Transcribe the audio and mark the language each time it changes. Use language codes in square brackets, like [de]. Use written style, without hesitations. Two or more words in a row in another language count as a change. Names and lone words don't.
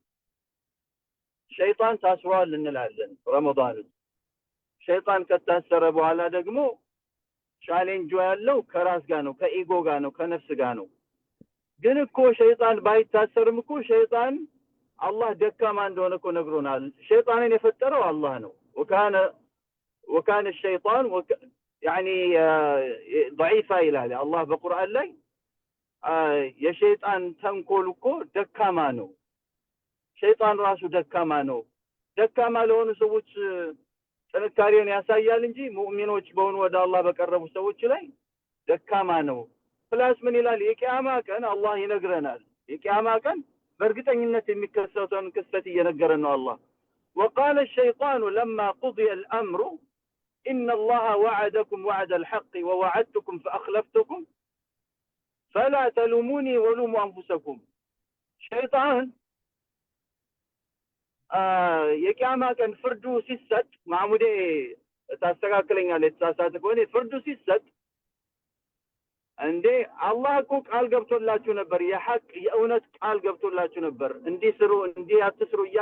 [am] ሸይጣን ታስሯል እንላለን ረመዳን። ሸይጣን ከታሰረ በኋላ ደግሞ ቻሌንጁ ያለው ከራስ ጋር ነው፣ ከኢጎ ጋር ነው፣ ከነፍስ ጋር ነው። ግን እኮ ሸይጣን ባይታሰርም እኮ ሸይጣን አላህ ደካማ እንደሆነ እኮ ነግሮናል። ሸይጣንን የፈጠረው አላህ ነው። [ar] وكان الشيطان يعني ضعيفا [am] ይላል አላህ በቁርአን ላይ። የሸይጣን ተንኮል እኮ ደካማ ነው። ሸይጣን ራሱ ደካማ ነው። ደካማ ለሆኑ ሰዎች ጥንካሬውን ያሳያል እንጂ ሙእሚኖች በሆኑ ወደ አላህ በቀረቡ ሰዎች ላይ ደካማ ነው። ፕላስ ምን ይላል? የቂያማ ቀን አላህ ይነግረናል። የቂያማ ቀን በእርግጠኝነት የሚከሰተውን ክስተት እየነገረን ነው አላህ። [ar] وقال الشيطان لما قضي الأمر إن الله وعدكم وعد الحق ووعدتكم فأخلفتكم فلا تلوموني ولوموا أنفسكم. [am] شيطان የቂያማ ቀን ፍርዱ ሲሰጥ ማሙዴ ታስተካክለኛለህ የተሳሳተ ከሆነ ፍርዱ ሲሰጥ እንዴ አላህ እኮ ቃል ገብቶላችሁ ነበር፣ የሐቅ የእውነት ቃል ገብቶላችሁ ነበር፣ እንዲህ ስሩ እንዲህ አትስሩ እያለ